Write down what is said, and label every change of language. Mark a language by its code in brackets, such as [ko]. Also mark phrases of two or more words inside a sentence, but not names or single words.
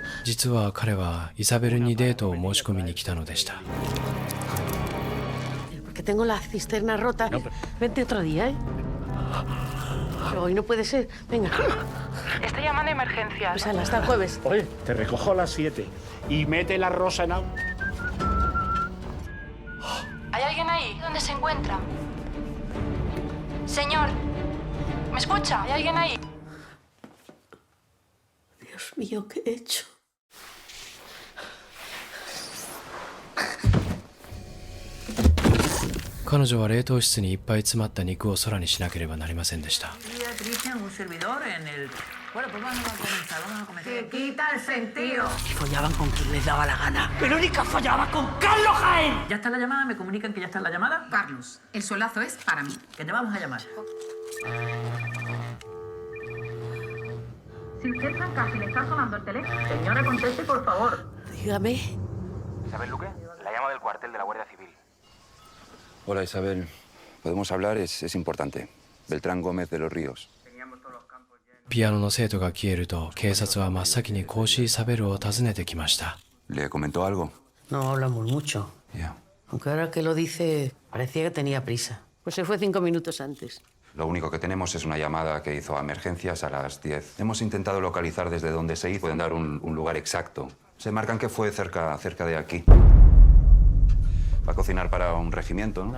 [ja] 実は彼はイサベルにデートを申し込みに来たのでした。 [es] Porque tengo la cisterna rota. Vente otro día, ¿eh? Pero hoy no puede ser. Venga. Estoy llamando a emergencias. Pues hasta el jueves. Oye, te recojo a las 7 y mete la rosa en agua. ¿Hay alguien ahí? ¿Dónde se encuentra? Señor, ¿Me escucha? ¿Hay alguien ahí? Dios mío, ¿qué he hecho? [ja] 彼女は冷凍室にいっぱい詰まった肉を空にしなければなりませんでした。 [es] Que quita el sentido. Follaban con quien les daba la gana. ¡Verónica follaba con Carlos Jaén! ¿Ya está la llamada? ¿Me comunican que ya está la llamada? Carlos, el suelazo es para mí. Que te vamos a llamar. Si usted San casi le está sonando el teléfono. Señora, conteste, por favor. Dígame. ¿Isabel Luque? La llamo del cuartel de la Guardia Civil. Hola, Isabel. ¿Podemos hablar? Es importante. Beltrán Gómez de los Ríos. [ja] ピアノの生徒が消えると、警察は真っ先にコーシー・サベルを訪ねてきました。 [es] ¿Le comentó algo? No hablamos mucho. Ya. Aunque ahora que lo dice, parecía que tenía prisa. Pues se fue 5 minutos antes. Lo único que tenemos es una llamada que hizo a emergencias a las 10. Hemos intentado localizar desde dónde se hizo. Pueden dar un lugar exacto. Se marcan que fue cerca de aquí. Va a cocinar para un regimiento, ¿no?